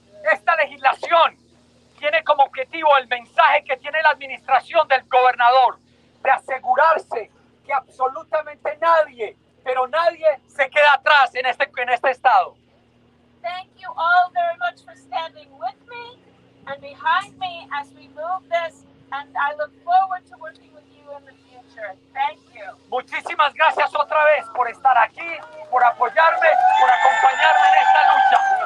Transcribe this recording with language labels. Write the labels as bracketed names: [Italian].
[Spanish] Esta legislación tiene como objetivo el mensaje que tiene la administración del gobernador de asegurarse que absolutamente nadie, pero nadie se queda atrás en este estado. [English] Thank you all very much for standing with me and behind me as we move this, and I look forward to working with you in the future. Thank you. [Spanish] Muchísimas gracias otra vez por estar aquí, por apoyarme, por acompañarme en esta lucha.